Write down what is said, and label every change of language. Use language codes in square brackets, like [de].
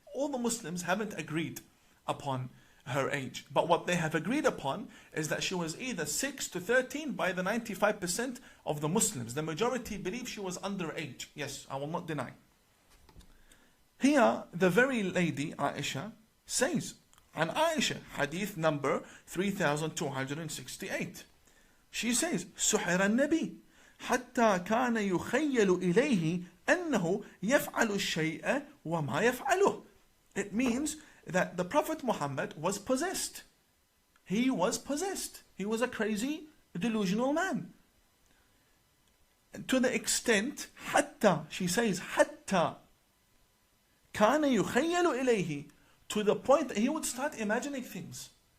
[en] All the Muslims haven't agreed upon her age, but what they have agreed upon is that she was either 6 to 13 by the 95% of the Muslims. The majority believe she was underage. Yes, I will not deny. Here, the very lady, Aisha, says, and Aisha, hadith number 3268. She says, [ar] سحر النبي حتى كان يخيل إليه أنه يفعل الشيء وما يفعله. [en] It means that the Prophet Muhammad was possessed. He was possessed. He was a crazy, delusional man. To the extent, حتى, she says, [ar] حتى كان يخيل إليه, [en] to the point that he would start imagining things.